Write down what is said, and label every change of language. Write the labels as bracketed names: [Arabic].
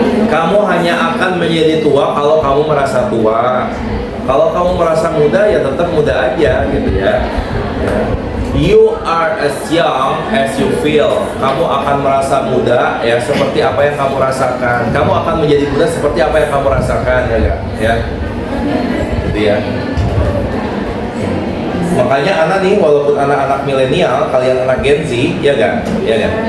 [Indonesian] Kamu hanya akan menjadi tua kalau kamu merasa tua. Kalau kamu merasa muda ya tetap muda aja gitu ya. [English] You are as young as you feel. [Indonesian] Kamu akan merasa muda ya seperti apa yang kamu rasakan. Kamu akan menjadi muda seperti apa yang kamu rasakan ya enggak? Ya. Gitu ya. Makanya anak nih, walaupun anak-anak milenial, kalian anak Gen Z, ya enggak? Ya enggak?